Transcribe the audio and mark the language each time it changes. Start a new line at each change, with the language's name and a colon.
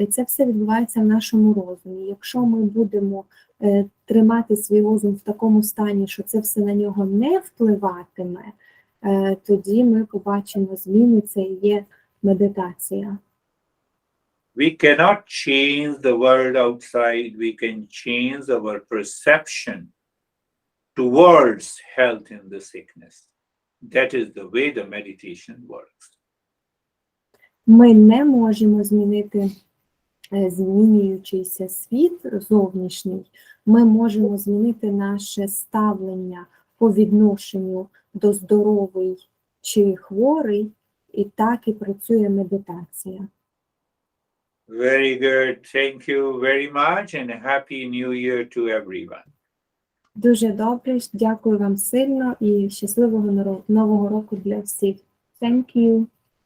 Ukrainian: І це все відбувається в нашому розумі. Якщо ми будемо тримати свій розум в такому стані, що це все на нього не впливатиме, тоді ми побачимо зміни, це і є медитація.
English: We cannot change the world outside. We can change our perception towards health and the sickness. That is the way the meditation works.
Ukrainian: Ми не можемо змінити змінюючийся світ зовнішній. Ми можемо змінити наше ставлення по відношенню до здоровий чи хворий, і так і працює медитація.
English: Very good. Thank you very much and Happy New Year to everyone.
Ukrainian: Дуже добре, дякую вам сильно і щасливого нового року для всіх.
English: Thank you.